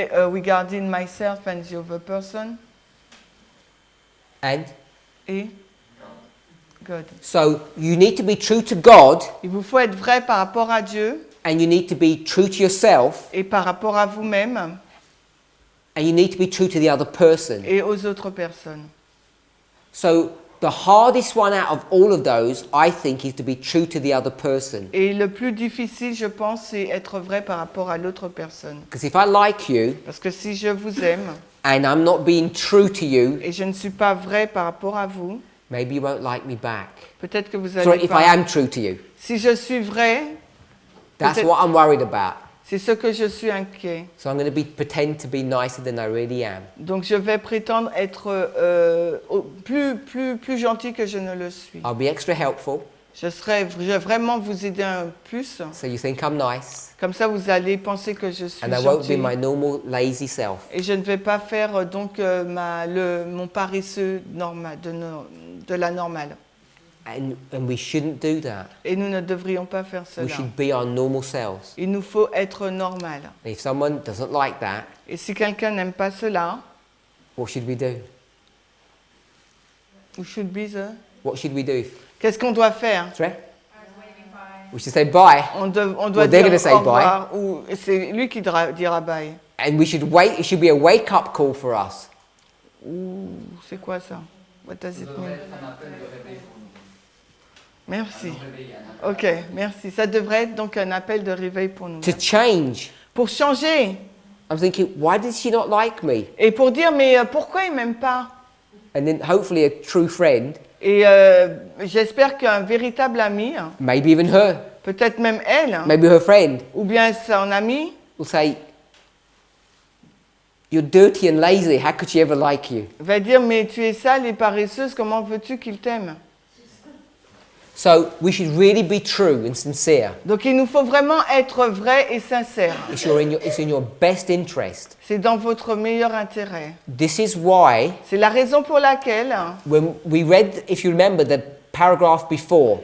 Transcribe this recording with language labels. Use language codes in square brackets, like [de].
[en] Regarding myself and the other person. And [fr] Et? [en] Good. so you need to be true to God, [fr] Il vous faut être vrai par rapport à Dieu [en] and you need to be true to yourself, [fr] et par rapport à vous-même [en] and you need to be true to the other person. [fr] et aux autres personnes. [en] So the hardest one out of all of those, I think, is to be true to the other person. [fr] Et le plus difficile, je pense, c'est être vrai par rapport à l'autre personne. [en] Because if I like you [fr] Parce que si je vous aime [en] and I'm not being true to you, [fr] et je ne suis pas vrai par rapport à vous, [en] maybe you won't like me back. [fr] peut-être que vous [en] Sorry, [fr] allez [en] if [fr] pas. [en] I am true to you. [fr] Si je suis vrai, [en] That's [fr] Peut-être- [en] what I'm worried about. [fr] c'est ce que je suis inquiet. [en] So I'm going to pretend to be nicer than I really am. [fr] Donc je vais prétendre être plus gentil que je ne le suis. [en] I'll be extra helpful, [fr] Je vais vraiment vous aider un plus. [en] so you think I'm nice, [fr] Comme ça, vous allez penser que je suis [en] and I won't be [fr] gentil. [en] my normal lazy self. [fr] Et je ne vais pas faire mon paresseux normal, de la normale. [en] And we shouldn't do that. [fr] Et nous ne devrions pas faire [en] We [fr] cela. [en] should be our normal selves. [fr] Il nous faut être normal. [en] And if someone doesn't like that, [fr] Et si quelqu'un n'aime pas cela, [en] what should we do? What should we do? [fr] qu'est-ce qu'on doit faire? [en] Sorry? We should say bye, [fr] On doit [en] Well, they're [fr] dire [en] gonna say [fr] au revoir, ou c'est lui qui dira bye. [en] and we should wait. It should be a wake-up call for us. [fr] Ou c'est quoi ça? [en] What does it [fr] Ça devrait [en] mean? [fr] être un appel de réveil pour nous. Merci. Un réveil, un appel. Ok, merci. Ça devrait être donc un appel de réveil pour nous. [en] To change. [fr] Pour changer. [en] I'm thinking, why did she not like me? [fr] Et pour dire, mais pourquoi il m'aime pas? [en] And then hopefully a true friend, [fr] Et j'espère qu'un véritable ami, [en] maybe even her, [fr] peut-être même elle, [en] maybe her friend, [fr] ou bien son ami, [en] will say, "You're dirty and lazy. How could she ever like you?" [fr] va dire, mais tu es sale et paresseuse, comment veux-tu qu'il t'aime? [en] So we should really be true and sincere. [fr] Donc il nous faut vraiment être vrai et sincère. [en] It's in your best interest. [fr] C'est dans votre meilleur intérêt. [en] This is why [fr] C'est la raison pour laquelle, [en] when we read, if you remember the paragraph before,